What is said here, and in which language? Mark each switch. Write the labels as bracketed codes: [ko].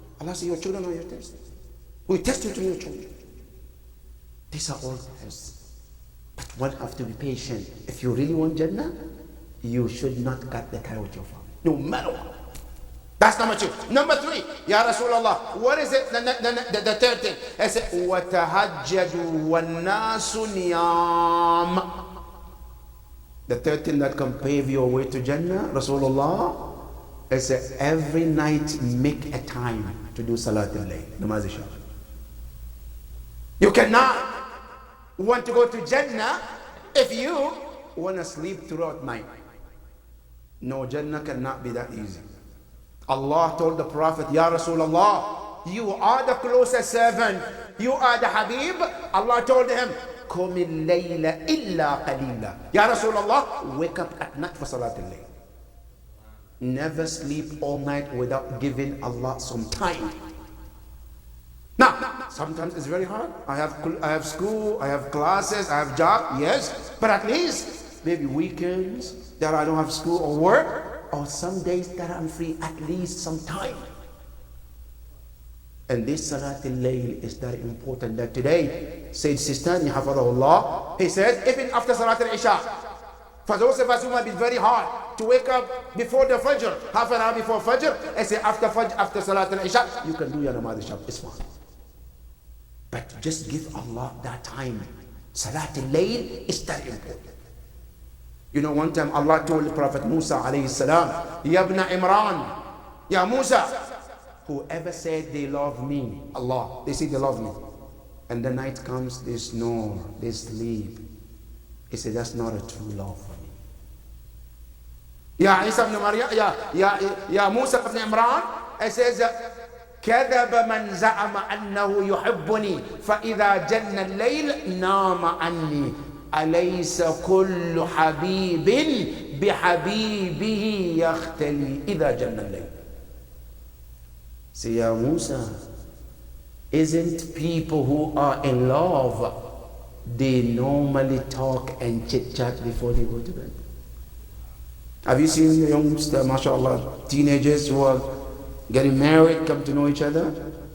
[en] Allah said, your children are your test. We test you through your children. These are all tests. But one have to be patient. If you really want Jannah, you should not cut the tie with your family, no matter what. That's number two. Number three, Ya Rasulullah, what is it? The third thing. I said, [ar] وَتَهَجَّدُوا وَالنَّاسُ نِيَامٌ. [en] The third thing that can pave your way to Jannah, Rasulullah, is every night make a time to do Salatul Layl, Namaz Isha. You cannot want to go to Jannah if you want to sleep throughout night. No, Jannah cannot be that easy. Allah told the Prophet, Ya Rasulullah, you are the closest servant. You are the Habib. Allah told him, [ar] قُمِ اللَّيْلَ إِلَّا قَلِيلًا. [en] Ya Rasulullah, wake up at night for Salatul Layl. Never sleep all night without giving Allah some time. Now, sometimes it's very hard. I have school, I have classes, I have job, yes. But at least, maybe weekends that I don't have school or work, or some days that I'm free, at least some time. And this Salatul Layl is very important. That today, Sayyid Sistani Hafadahullah, he said, even after Salatul Isha, for those of us who might be very hard to wake up before the Fajr, half an hour before Fajr, and say after Fajr, after Salatul Isha, you can do your Namaz Isha, it's fine. But just give Allah that time. Salatul Layl is very important. You know, one time Allah told the Prophet Musa alayhi salam, Ya ibn Imran, Ya Musa, whoever said they love me, Allah, they say they love me, and the night comes, they snore, they sleep. He said, that's not a true love for me. [ar] Ya Isa ibn Maryam, Ya Musa ibn Imran, [en] it says, [ar] كذب من زعم أنه يحبني فإذا جن الليل نام عني أليس كل حبيب بحبيبه يختلي إذا جن الليل. [en] Say, Ya Musa, isn't people who are in love, they normally talk and chit-chat before they go to bed? Have you seen the youngster, mashallah, teenagers who are getting married, come to know each other?